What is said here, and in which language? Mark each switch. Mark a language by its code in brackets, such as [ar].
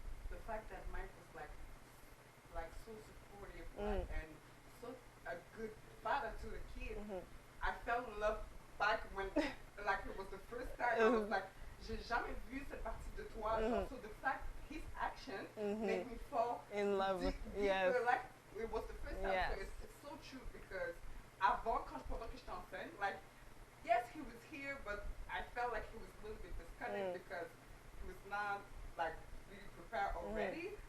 [en] The fact that Mike was like so supportive and so a good father to the kids. I fell in love back when like it was the first time. I was like, [fr] j'ai jamais vu cette partie de toi. [en] So the fact his action made me fall in love with, deeper, yes. like it was the first time. Yes. So it's so true because [fr] avant pendant que j'étais enceinte, [en] like yes he was here, but I felt like he was a little bit disconnected because he was not like really prepared already.